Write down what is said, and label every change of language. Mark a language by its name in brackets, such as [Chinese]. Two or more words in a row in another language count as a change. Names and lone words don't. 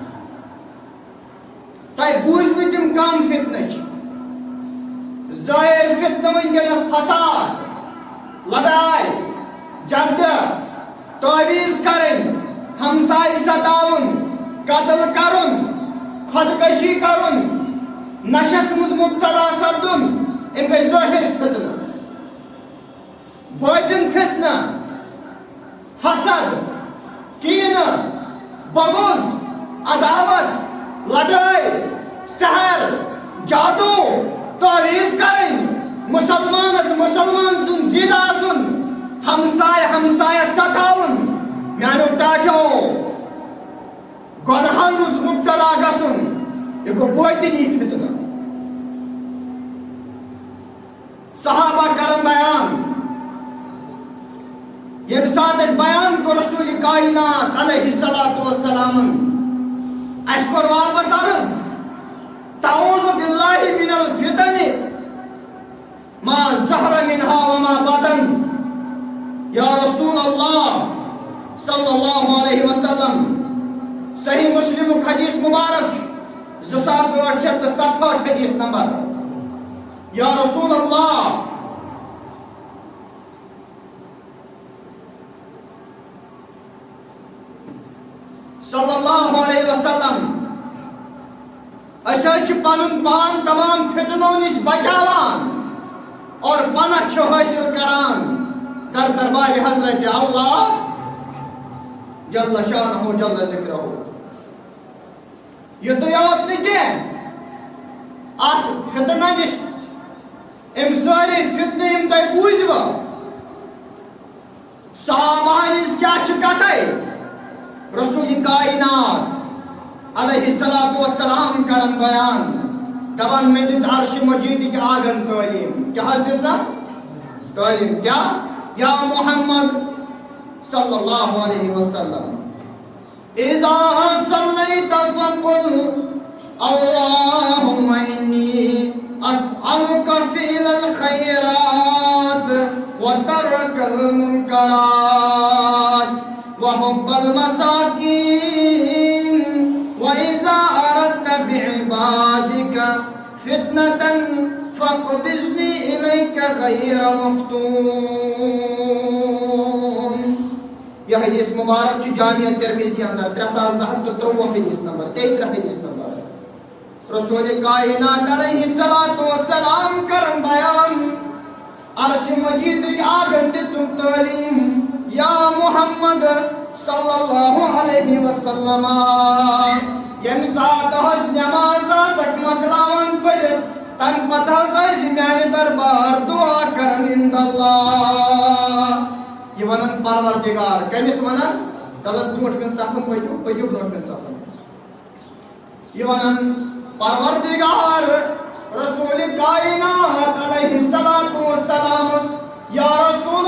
[Kashmiri] تۄہہِ بوٗزوٕ تِم کم فتنہ چھِ ظٲہِر فتنہ ونکیٚنس فساد لڑاے جگڑٕ تعویٖز کرٕنۍ ہمسایہِ ستاوُن قتل کرُن خودکشی کرُن نشس منٛز مبتلا سپدُن أمۍ گٔے ظٲہِر فتنہ باطن فتنہ حسد کینہٕ بغض عداوت لڑٲے سحر جادو تعویٖز کرٕنۍ مسلمانس مسلمان سُنٛد ضد آسُن ہمسایہ ستاوُن میانیو ٹاٹھیو گۄنہن منٛز مبتلا گژھُن یہِ گوٚو باطنی فتنہ صحابہ کرن بیان ییٚمہِ ساتہٕ أسۍ بیان کوٚر رسول کائنات علیہ السلام اَسہِ کوٚر واپس عرض [Arabic] تعوذ باللہ من الفتن ما ظہر منها وما بطن یا رسول اللہ صلی اللہ علیہ وسلم [Kashmiri] صحیح مسلمُک حدیث مبارک چھُ 2867 حدیث نمبر [Arabic] یا رسول اللہ صلی اللہ علیہ وسلم [Kashmiri] أسۍ حظ چھِ پنُن پان تمام فتنو نش بچاوان اور پناہ چھِ حٲصِل کران در دربار حضرت اللہ [Arabic] جل شانہ جل ذکرہ [Kashmiri] یُتُے یوت نہٕ کینٛہہ اتھ فتنہ نش أمۍ سٲری فتنہٕ یِم تۄہہِ بوٗزوٕ صحابہن ہِنٛز کیٛاہ چھِ کتھے رسول کائنات [Arabic] علیہ السلام [Kashmiri] کرن بیان دپان مےٚ دِژ عرشِ مجیدٕکۍ آگن تعلیٖم کیٛاہ حظ دِژ تعلیٖم کیٛاہ [Arabic] یا محمد صلی اللہ علیہ وسلم اذا صلیت فقل اللہم انی اسألک فعل الخیرات وترک المنکرات وحب المساکین وإذا أردت بعبادك فتنة فاقبضني إليك غير مفتون [Kashmiri] یہ حدیث مبارک چھُ جامعہ ترمذی اندر 3253 حدیث نمبر 33 حدیث نمبر رسول کائنات [Arabic] علیہ السلام [Kashmiri] کرن بیان عرش مجید آگن دِژُن تعلیٖم [Arabic] یا محمد صلی اللہ علیہ وسلم [Kashmiri] ییٚمہِ ساتہٕ حظ نٮ۪ماز آسکھ مۄکلاوان پٔرِتھ تمہِ پتہٕ حظ ٲسۍ میانہِ دربار دعا کران اِنٛد اللہ یہ ونان پروردگار کٔمِس ونان تلس برونٛٹھمٮ۪ن صفن پٔکِو برونٛٹھمٮ۪ن صفن یہ ونان پروردگار رسول کائنات [Arabic] علیہ السلام یا رسول